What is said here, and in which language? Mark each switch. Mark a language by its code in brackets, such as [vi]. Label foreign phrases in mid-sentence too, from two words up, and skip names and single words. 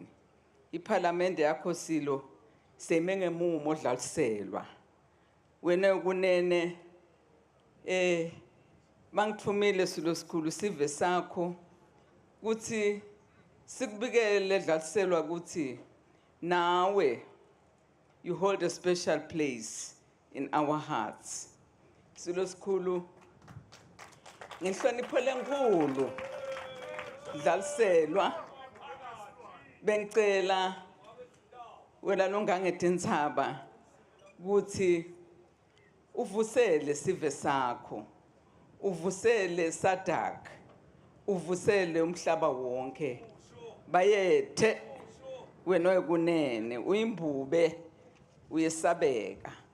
[ss] Iphalamende yakho silo seme ngemumo odlaliselwa wena kunene mangithumile silo sikhulu sive sakho kuthi sikubikele dlaliselwa kuthi nawe [en] you hold a special place in our hearts. [ss] Silo sikhulu ngihlonipho lenkulu dlaliselwa bengicela wena nongangetintsaba kuthi uvusele sive sakho uvusele SADC uvusele umhlaba wonke bayethe wena okunene uyimbube uyesabeka.